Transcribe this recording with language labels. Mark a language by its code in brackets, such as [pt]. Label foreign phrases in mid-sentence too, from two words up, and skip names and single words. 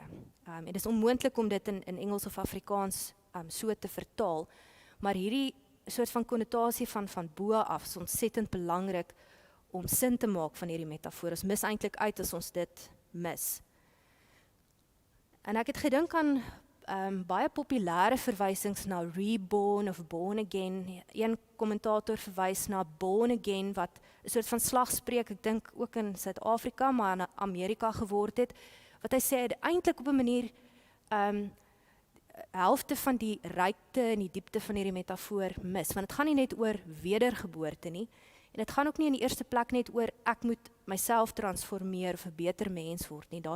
[af] En dit is onmoontlik om dit in Engels of Afrikaans so te vertaal, maar hierdie soort van konnotasie van bo af is ontsettend belangrik om sin te maak van hierdie metafoor. Ons mis eintlik uit as ons dit mis. En ek het gedink aan baie populêre verwysings na reborn of [en] born again. [af] Een kommentator verwys na [en] born again [af] wat 'n soort van slagspreuk, ek dink ook in Suid-Afrika, maar in Amerika geword het, wat hy sê eintlik op 'n manier helfte van die rykte en die diepte van hierdie metafoor mis, want dit gaan nie net oor wedergeboorte nie, en dit gaan ook nie in die eerste plek net oor ek moet myself transformeer of 'n beter mens word nie.